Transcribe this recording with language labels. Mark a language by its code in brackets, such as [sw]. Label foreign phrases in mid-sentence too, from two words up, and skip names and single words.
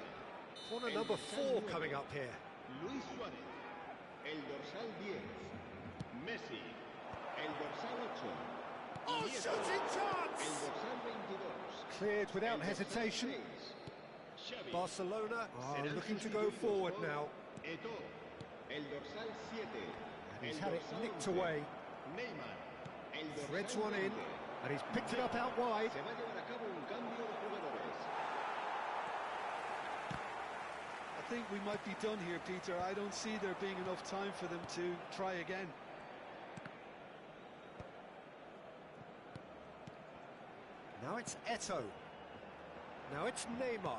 [en] Corner number 4 coming up here. [es] Luis Suárez, el dorsal 10. Messi, el dorsal 8. [en] Oh, shooting chance! [es] El dorsal 22. [en] Cleared without hesitation. Xavi, Barcelona are [es] será [en] looking to go forward now. [es] Eto'o, el dorsal 7. [en] And he's [es] El [en] had it [es] dorsal [en] nicked [es] 11. [en] away. [es] Neymar, el dorsal [en] Threads one in, [es] 20. [en] and he's picked it up out wide. [es] Se va a llevar a cabo un cambio de jugadores. [en] I think we might be done here, Peter. I don't see there being enough time for them to try again. Now it's Eto'o. Now it's Neymar.